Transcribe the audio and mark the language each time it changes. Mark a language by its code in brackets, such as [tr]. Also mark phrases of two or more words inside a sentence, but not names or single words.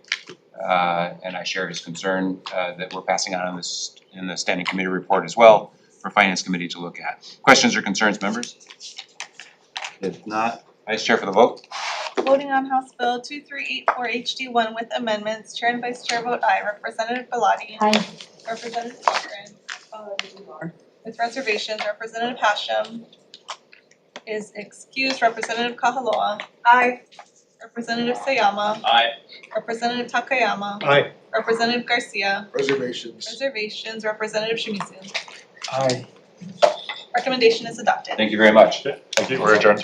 [en] And I share his concern that we're passing on this in the standing committee report as well for Finance Committee to look at. Questions or concerns, members? If not, Vice Chair for the vote. Voting on House Bill 2384 HD1 with amendments, Chair and Vice Chair vote aye. Representative Bellotti. Aye. Representative Cochran. With reservations, Representative Hashem is excused. Representative Kahaloa. Aye. Representative Sayama. Aye. Representative Takayama. Aye. Representative Garcia. Reservations. Reservations, Representative Shimizu. Aye. Recommendation is adopted. Thank you very much. Okay, thank you. We're adjourned.